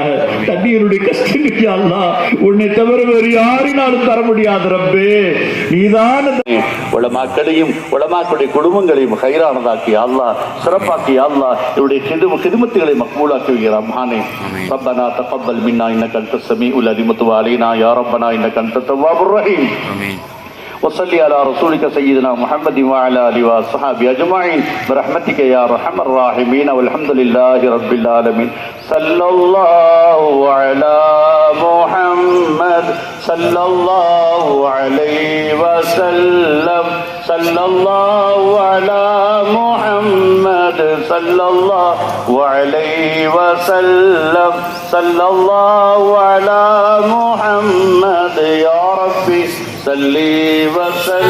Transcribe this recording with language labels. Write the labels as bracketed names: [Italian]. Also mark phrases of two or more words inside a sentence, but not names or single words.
[Tamil] தண்ணீருடைய கஷ்டங்கள் யா அல்லாஹ் உன்னை தவிர வேறு யாரினாலும் தர முடியாது ரப்பே. நீதான் உலமாக்களையும் உலமாக்களுடைய குடும்பங்களையும் ஹைரானதாக்கி அல்லாஹ் சிறப்பாக்கி அல்லாஹ் இவருடைய கிதுமத்துகளை மக்பூலாக்கி வைக்கிறார் மகானே. [Arabic] ربنا تقبل منا إنك أنت السميع العليم وتب علينا يا ربنا إنك أنت التواب الرحيم. وصلي على رسولك سيدنا محمد وعلى آله وصحبه أجمعين برحمتك يا أرحم الراحمين والحمد لله رب العالمين. صلى الله على محمد صلى الله عليه وسلم صلى الله على محمد صلى الله عليه وسلم صلى الله على محمد يا ربي صلي وسلم.